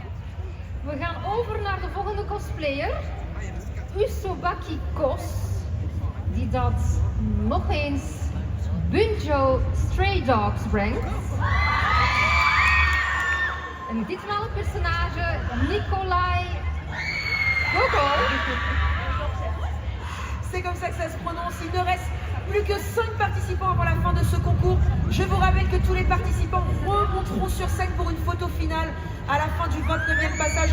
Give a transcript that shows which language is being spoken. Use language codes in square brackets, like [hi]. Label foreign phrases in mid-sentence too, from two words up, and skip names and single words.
[nl] We gaan over naar de volgende cosplayer. Usobaki Kos. die dat nog eens Bunjo Stray Dogs brengt. En ditmaal het personage Nikolai Gogol. [fr] C'est comme ça que ça se prononce. Il ne reste plus que 5 participants avant la fin de ce concours. Je vous rappelle que tous les participants remonteront sur scène pour une photo finale à la fin du 29e passage.